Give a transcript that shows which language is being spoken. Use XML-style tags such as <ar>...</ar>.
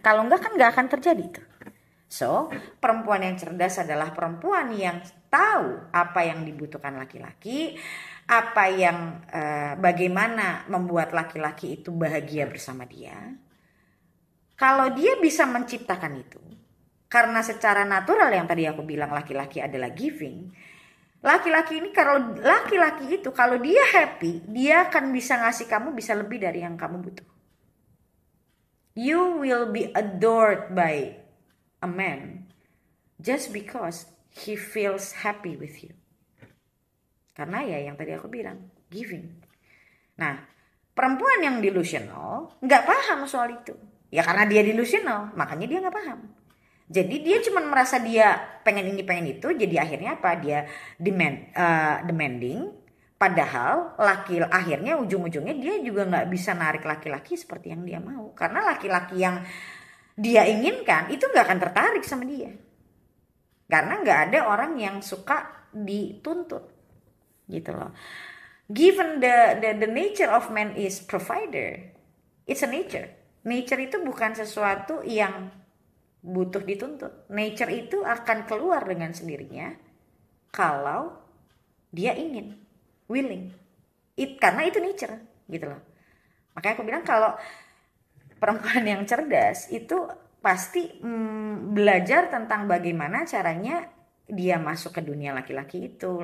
<id>Kalau enggak kan nggak akan terjadi tuh. So, perempuan yang cerdas adalah perempuan yang tahu apa yang dibutuhkan laki-laki, apa yang bagaimana membuat laki-laki itu bahagia bersama dia. Kalau dia bisa menciptakan itu, karena secara natural yang tadi aku bilang laki-laki adalah giving. Laki-laki ini, kalau laki-laki itu kalau dia happy, dia akan bisa ngasih kamu bisa lebih dari yang kamu butuh.</id> <en>You will be adored by a man just because he feels happy with you.</en> <id>Karena ya yang tadi aku bilang, giving. Nah, perempuan yang delusional nggak paham soal itu. Ya karena dia delusional, makanya dia nggak paham. Jadi dia cuma merasa dia pengen ini pengen itu, jadi akhirnya apa? Dia demanding. Padahal akhirnya ujung-ujungnya dia juga nggak bisa narik laki-laki seperti yang dia mau. Karena laki-laki yang dia inginkan itu nggak akan tertarik sama dia. Karena nggak ada orang yang suka dituntut, gitu loh.</id> <en>Given the nature of man is provider, it's a nature.</en> <id>Nature itu bukan sesuatu yang butuh dituntut. Nature itu akan keluar dengan sendirinya kalau dia ingin, willing. Karena itu nature, gitu loh. Makanya aku bilang kalau perempuan yang cerdas itu pasti belajar tentang bagaimana caranya dia masuk ke dunia laki-laki itu.</id>